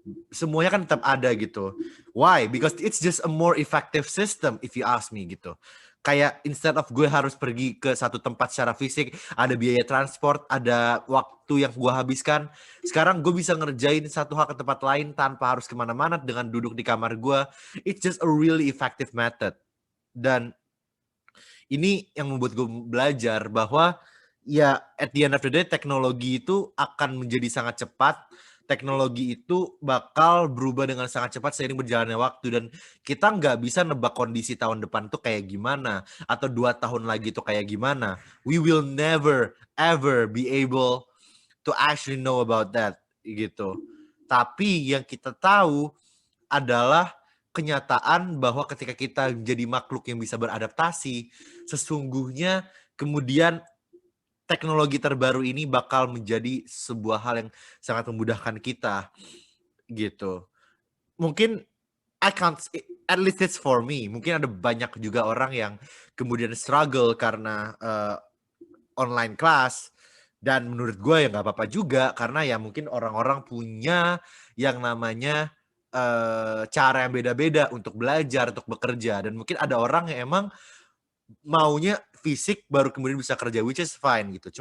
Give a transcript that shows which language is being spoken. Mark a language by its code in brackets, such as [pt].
[id] Semuanya kan tetap ada gitu. [en] Why? Because it's just a more effective system if you ask me gitu. [id] Kayak [en] instead of [id] gue harus pergi ke satu tempat secara fisik, ada biaya transport, ada waktu yang gue habiskan. Sekarang gue bisa ngerjain satu hal ke tempat lain tanpa harus kemana-mana dengan duduk di kamar gue. [en] It's just a really effective method. [id] Dan ini yang membuat gue belajar bahwa ya [en] at the end of the day [id] teknologi itu akan menjadi sangat cepat. Teknologi itu bakal berubah dengan sangat cepat seiring berjalannya waktu, dan kita nggak bisa nebak kondisi tahun depan tuh kayak gimana, atau 2 tahun lagi tuh kayak gimana. [en] We will never ever be able to actually know about that gitu. [id] Tapi yang kita tahu adalah kenyataan bahwa ketika kita menjadi makhluk yang bisa beradaptasi, sesungguhnya kemudian teknologi terbaru ini bakal menjadi sebuah hal yang sangat memudahkan kita gitu. [en] Mungkin I can't, at least it's for me. [id] Mungkin ada banyak juga orang yang kemudian struggle karena online class, dan menurut gue ya nggak apa-apa juga, karena ya mungkin orang-orang punya yang namanya cara yang beda-beda untuk belajar, untuk bekerja, dan mungkin ada orang yang emang maunya fisik baru kemudian bisa kerja, [en] which is fine [id] gitu.